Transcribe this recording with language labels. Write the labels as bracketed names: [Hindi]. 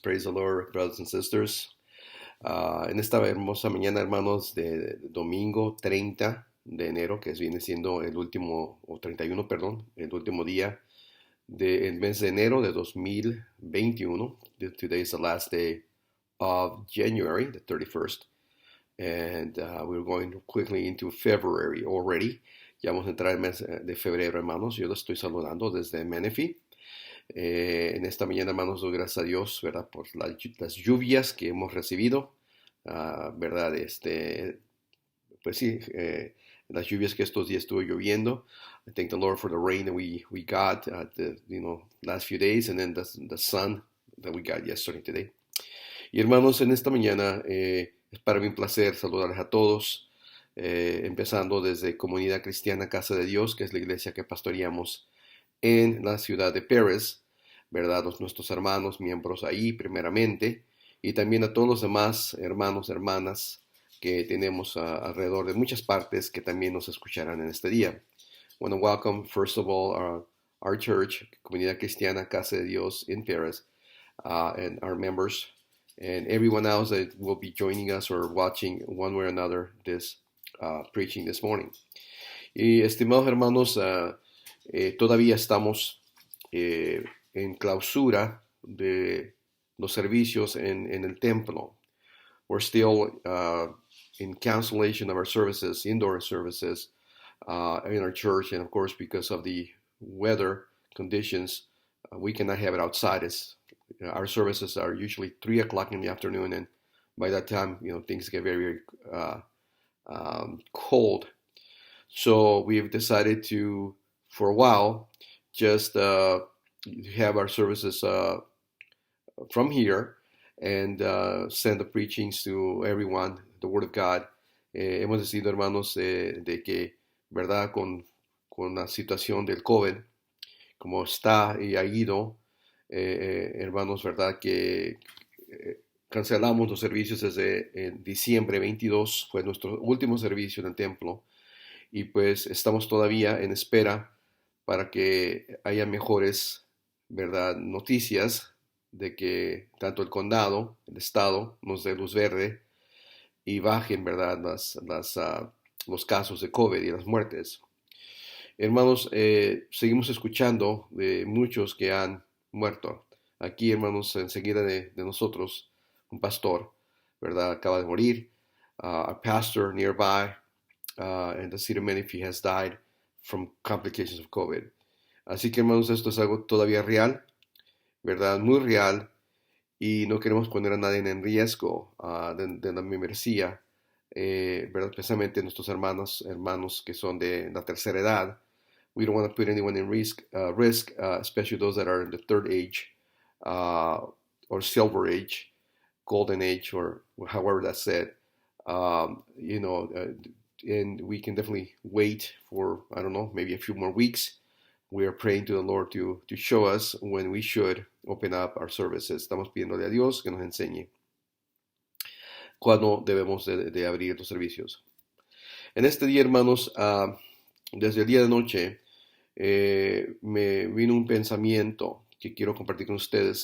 [English] Praise the Lord, brothers and sisters. [Spanish] En esta hermosa mañana, hermanos, de domingo 30 de enero, que viene siendo el último, o 31, perdón, el último día del mes de enero de 2021. [English] Today is the last day of January, the 31st. And we're going quickly into February already. [Spanish] Ya vamos a entrar en el mes de febrero, hermanos. Yo los estoy saludando desde Menifee. En esta mañana, hermanos, doy gracias a Dios, ¿verdad? Por las lluvias que hemos recibido, ¿verdad? Pues sí, las lluvias que estos días estuvo lloviendo. [English] I thank the Lord for the rain that we got the last few days, and then the sun that we got yesterday and today. [Spanish] Y hermanos, en esta mañana es para mí un placer saludarles a todos, empezando desde Comunidad Cristiana Casa de Dios, que es la iglesia que pastoreamos en la ciudad de Paris, ¿verdad? Nuestros hermanos, miembros ahí primeramente, y también a todos los demás hermanos, hermanas que tenemos alrededor de muchas partes que también nos escucharán en este día. [English] I want to welcome, first of all, our church, Comunidad Cristiana Casa de Dios in Paris, and our members, and everyone else that will be joining us or watching one way or another this preaching this morning. [Spanish] Y estimados hermanos, todavía estamos en clausura de los servicios en el templo. [English] We're still in cancellation of our services, indoor services in our church, and of course because of the weather conditions, we cannot have it outside. Our services are usually 3 o'clock in the afternoon, and by that time, things get very, very cold. So we've decided to, for a while, just have our services from here and send the preachings to everyone, the Word of God. [Spanish] Hemos decidido, hermanos, de que, ¿verdad? Con la situación del COVID, como está y ha ido, hermanos, ¿verdad? Que cancelamos los servicios desde diciembre 22, fue nuestro último servicio en el templo. Y pues estamos todavía en espera para que haya mejores, ¿verdad?, noticias de que tanto el condado, el estado, nos dé luz verde y bajen, ¿verdad?, los casos de COVID y las muertes. Hermanos, seguimos escuchando de muchos que han muerto. Aquí, hermanos, enseguida de nosotros, un pastor, ¿verdad?, acaba de morir. [English] A pastor nearby and the city of Menifee has died from complications of COVID. [Spanish] Así que, hermanos, esto es algo todavía real, ¿verdad? Muy real, y no queremos poner a nadie en riesgo de la membresía, ¿verdad? Especialmente nuestros hermanos que son de la tercera edad. [English] We don't want to put anyone in risk, especially those that are in the third age or silver age, golden age, or however that's said. And we can definitely wait for, I don't know, maybe a few more weeks. We are praying to the Lord to show us when we should open up our services. [Spanish] Estamos pidiéndole a Dios que nos enseñe cuándo debemos de abrir los servicios. En este día, hermanos, desde el día de noche, me vino un pensamiento que quiero compartir con ustedes.